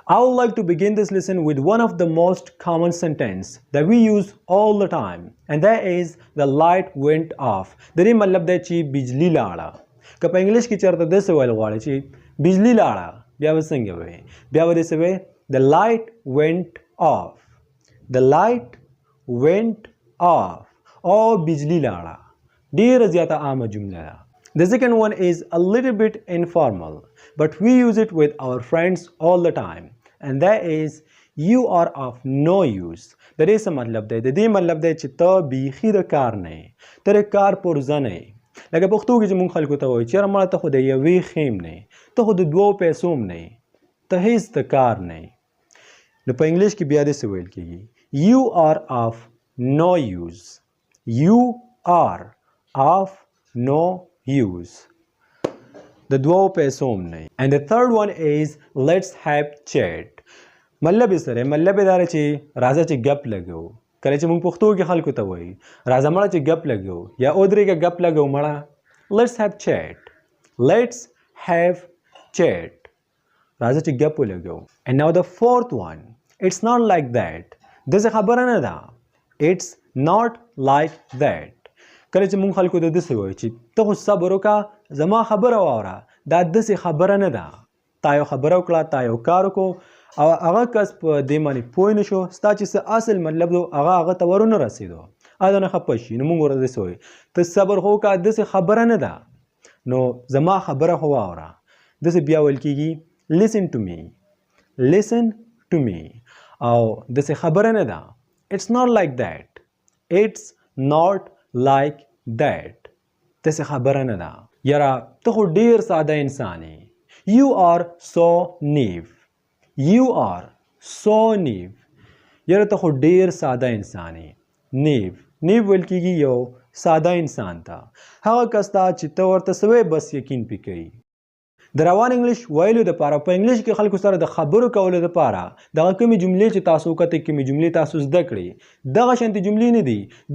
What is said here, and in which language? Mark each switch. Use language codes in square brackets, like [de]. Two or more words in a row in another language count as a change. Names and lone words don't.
[en] I would like to begin this lesson with one of the most common sentence that we use all the time, and that is the light went off. [ps] د دې مطلب دی چې بجلی لاړه. که په انګلیش کې چېرته داسې ویل غواړئ چې بجلی لاړه، بیا به څنګه وایي؟ بیا به داسې وایي [en] the light went off. The light went off. [ps] او بجلی لاړه. ډېره زیاته عامه جمله ده. [en] The second one is a little bit informal, but we use it with our friends all the time, and that is you are of no use. [ps] د دې څه مطلب دی؟ د دې مطلب دی چې ته بیخي د کار نه یې، ته د کار پرزه نه یې. لکه پښتو کې چې موږ خلکو ته وایو چېرې مړه ته خو د یوې خیم نه یې، ته خو د دوو پیسو هم نه یې، ته هېڅ د کار نه یې. نو په انګلیش کې بیا داسې ویل کېږي [en] you are of no use. You are of no use. [ps] د دوو پیسو هم نه. [en] And the third one is let's have chat. [ps] مطلب یې سره مطلب یې دا دی چې راځه چې ګپ لګو. کله چې موږ پښتو کې خلکو ته وایي راځه مړه چې ګپ لګو یا ودرېږه ګپ لګو مړه. [en] let's have chat. let's have chat. [ps] راځه چې ګپ ولګو. [en] And now the fourth one, it's not like that. [ps] داسې خبره نه ده. [en] it's not like that. [ps] کله چې مونږ خلکو ته داسې وایو چې ته خو صبر وکړه زما خبره واوره، دا داسې خبره نه ده. تا یو خبره وکړه، تا یو کار وکړو او هغه کس په دې باندې پوه نه شو، ستا چې څه اصل مطلب دی هغه ته ورونه رسېدو، هغه نه خفه شي. نو مونږ ورته داسې وایو ته صبر خو وکړه، داسې خبره نه ده، نو زما خبره خو واوره. داسې بیا ویل کېږي [en] listen to me. listen to me. [ps] او داسې خبره نه ده. [en] it's not like that. it's not like that. [ps] داسې خبره نه ده. یاره ته خو ډېر ساده انسان یې. [en] you are so naive. you are so naive. [ps] یاره ته خو ډېر ساده انسان یې. [en] naive. [ps] naive ویل کېږي یو ساده انسان ته، هغه کس ته چې ته ورته څه وایې بس یقین پرې کوي. د روان انګلیش ویلو دپاره په انګلیش کې خلکو سره د خبرو کولو دپاره دغه کومې جملې چې تاسو وکتئ، کومې جملې تاسو زده کړئ، دغه شانتې جملې نه دي.